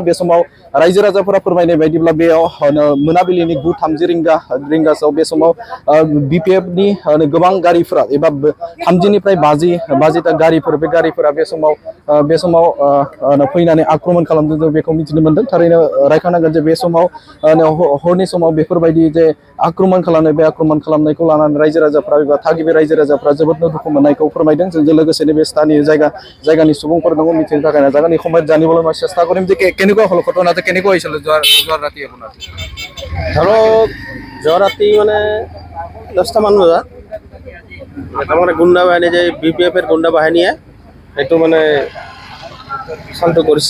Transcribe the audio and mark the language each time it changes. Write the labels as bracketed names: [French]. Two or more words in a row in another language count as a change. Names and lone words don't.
[Bodo] बे समाव रायजो राजाफोरा फोरमायनाय बायदिब्ला बेयाव मोनाबिलिनि 9:30 रिंगासोआव बे समाव BPFनि गोबां गारिफोरा एबा 30निफ्राय 50टा गारिफोर, बे गारिफोरा बे समाव फैनानै आक्रमण खालामदों, जों बेखौ मिथिनो मोनदों। थारैनो रायखांनांगोन जे बे समाव हरनि समाव बेफोरबायदि जे आक्रमण खालामनाय, बे आक्रमण खालामनायखौ लानानै रायजो राजाफ्रा एबा थागिबि रायजो राजाफ्रा जोबोद दुखु मोननायखौ फोरमायदों। जोंजों लोगोसेनो बे स्थानीय জায়গাनि सुबुंफोर दङ, मिथिनो थाखाय नाजागोन। [Assamese] এই সময়ত জানিবলৈ মই চেষ্টা কৰিম যে কেনেকুৱা হ'ল ঘটনাটো, কেনেকুৱা হৈছিল যোৱা ৰাতি আপোনাৰ? ধৰক যোৱা ৰাতি মানে 10টামান বজাত তাৰমানে গুণ্ডা বাহিনী, যে BPFৰ গুণ্ডা বাহিনীয়ে সেইটো মানে শান্ত কৰিছে।